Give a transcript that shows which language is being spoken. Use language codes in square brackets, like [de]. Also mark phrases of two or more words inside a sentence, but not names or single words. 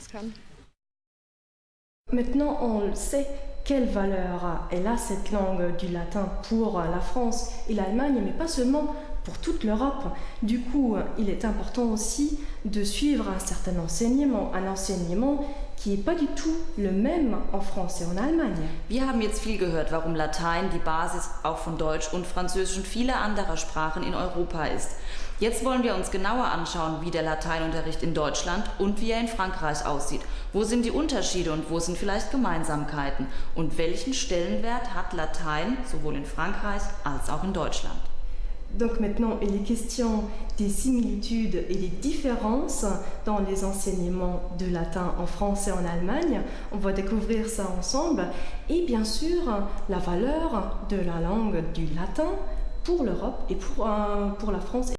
[fr] Maintenant, on sait quelle valeur elle a, cette langue du latin, pour la France et l'Allemagne, mais pas seulement pour toute l'Europe. Du coup, il est important aussi de suivre un certain enseignement, qui n'est pas du tout le même en France et en Allemagne. [de] Wir haben jetzt viel gehört, warum Latein die Basis auch von Deutsch und Französisch und vieler anderer Sprachen in Europa ist. Jetzt wollen wir uns genauer anschauen, wie der Lateinunterricht in Deutschland und wie er in Frankreich aussieht. Wo sind die Unterschiede und wo sind vielleicht Gemeinsamkeiten? Und welchen Stellenwert hat Latein sowohl in Frankreich als auch in Deutschland? [fr] Donc maintenant, il est question des similitudes et des différences dans les enseignements de latin en France et en Allemagne. On va découvrir ça ensemble. Et bien sûr, la valeur de la langue du latin pour l'Europe et pour la France.